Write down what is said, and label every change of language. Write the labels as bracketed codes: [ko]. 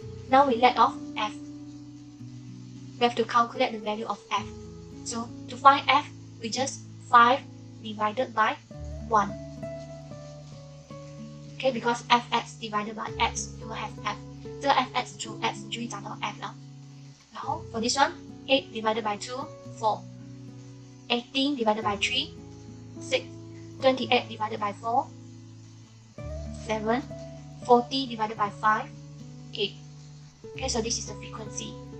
[en] Now we let off f. We have to calculate the value of f. So to find f, we just 5 divided by 1. Okay, because fx divided by x, you will have f. [zh] 这个 fx 除 x 你就会找到 f 了。 [en] 然后 for this one, 8 divided by 2, 4. 18 divided by 3, 6. 28 divided by 4, 7. 40 divided by 5, 8. Okay, so this is the frequency.